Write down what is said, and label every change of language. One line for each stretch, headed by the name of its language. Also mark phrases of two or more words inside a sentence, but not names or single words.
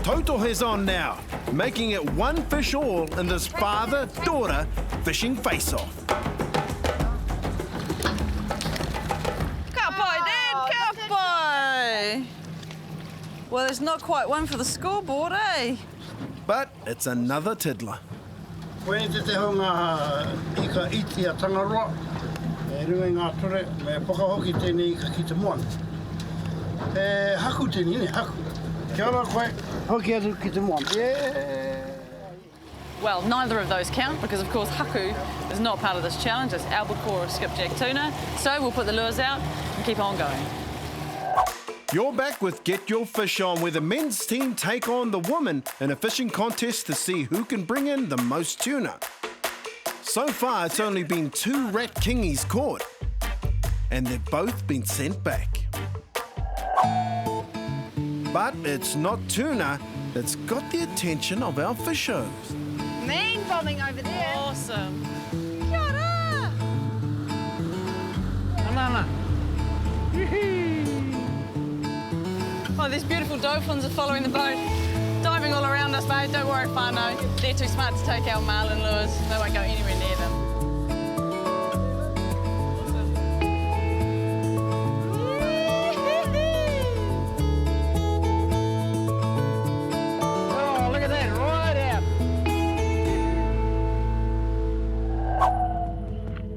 English: Total is on now, making it one fish all in this father-daughter fishing face-off.
Māori: Kapai, Dad, kapai.
English: Well, there's not quite one for the scoreboard, eh? But it's another tiddler.
Māori: Koe te te honga ika iti a Tangaroa, e rui ngā ture, me whakahoki tēnei ika ki te moana. E haku tēnei, haku. Kia ora koe, hoki atu ki te moana.
English: Yeah. Well, neither of those count because, of course, haku is not part of this challenge. It's albacore or skipjack tuna. So we'll put the lures out and keep on going. You're back with Get Your Fish On, where the men's team take on the women in a fishing contest to see who can bring in the most tuna. So far, it's only been 2 rat kingies caught, and they've both been sent back. But it's not tuna that's got the attention of our fishos. Mean bombing over there. Awesome.
Māori: Kia ora.
English: Oh, these beautiful dolphins are following the boat, diving all around us, mate. Don't worry, whānau. They're too smart to take our marlin lures. They won't go anywhere near them. Oh, look at that, right out.